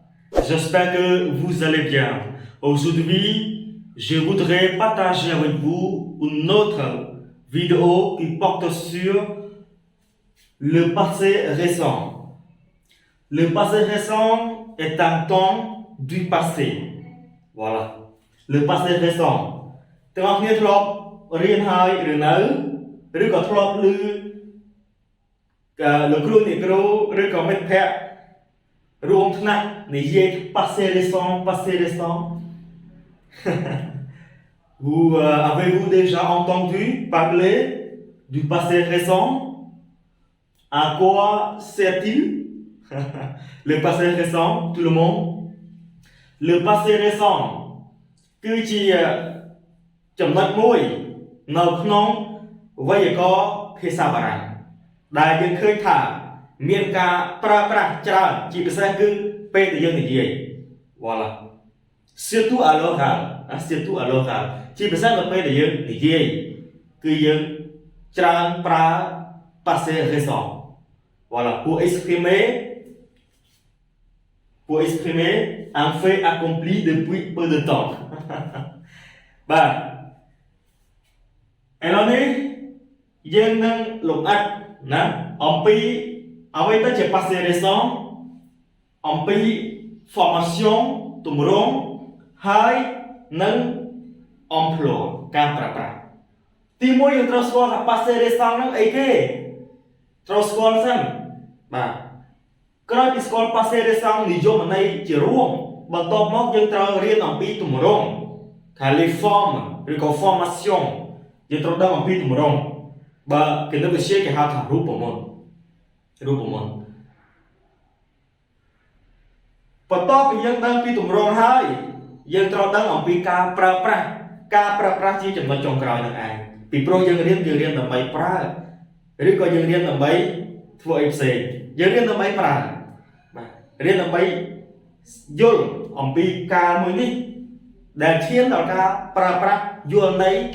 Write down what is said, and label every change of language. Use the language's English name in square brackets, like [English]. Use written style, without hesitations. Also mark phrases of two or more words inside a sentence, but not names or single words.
[French] J'espère que vous allez bien. Aujourd'hui, je voudrais partager avec vous une autre vidéo qui porte sur le passé récent. Le passé récent est un temps du passé. Voilà. Le passé récent. [Khmer] ទាំងអស់គ្នាធ្លាប់រៀនហើយឬនៅឬក៏ធ្លាប់ឮលោកគ្រូអ្នកគ្រូឬក៏មិត្តភ័ក្តិរួមថ្នាក់និយាយ [French] passé récent passé récent vous avez-vous déjà entendu parler du passé récent à quoi sert-il le passé récent tout le monde le passé récent [Khmer] គឺជាចំណុចមួយនៅក្នុងវេយ្យាករណ៍ភាសាបារាំងដែលយើងឃើញថាមានការប្រើប្រាស់ច្រើនជាពិសេសគឺពេលដែលយើងនិយាយ [French] voilà surtout à l'oral surtout à l'oral [Khmer] ជាពិសេសនៅពេលដែលយើងនិយាយគឺយើងច្រើនប្រើ [French] passé récent voilà pour exprimer un fait accompli depuis peu de temps [Khmer] បាទឥឡូវនេះយើងនឹងលំអិតណាអំពីអ្វីទៅជា [French] passé récent [Khmer] អំពី formation ទម្រង់ហើយនិង emploi ការប្រើប្រាស់ទី1យើងត្រូវស្គាល់ថា [French] passé récent [Khmer] ហ្នឹងអីគេត្រូវស្គាល់សិនបាទក្រោយពីស្គាល់ [French] passé récent [Khmer] និយមន័យជារួមបន្ទាប់មកយើងត្រូវរៀនអំពីទម្រង់ថា [French] les formes [Khmer] ឬក៏ formation យើងត្រូវដឹងអំពីទម្រង់បើគណិតវិទ្យាគេហៅថារូបមន្ត បន្ទាប់ពីយើងដឹងពីទម្រង់ហើយយើងត្រូវដឹងអំពីការប្រើប្រាស់ជាចំណុចចុងក្រោយនឹងឯងពីព្រោះយើងរៀនដើម្បីប្រើឬក៏យើងរៀនដើម្បីធ្វើអីផ្សេងយើងរៀនដើម្បីប្រើបាទរៀនដើម្បីយល់អំពីការមួយនេះដែលឈានដល់ការប្រើប្រាស់យល់ន័យ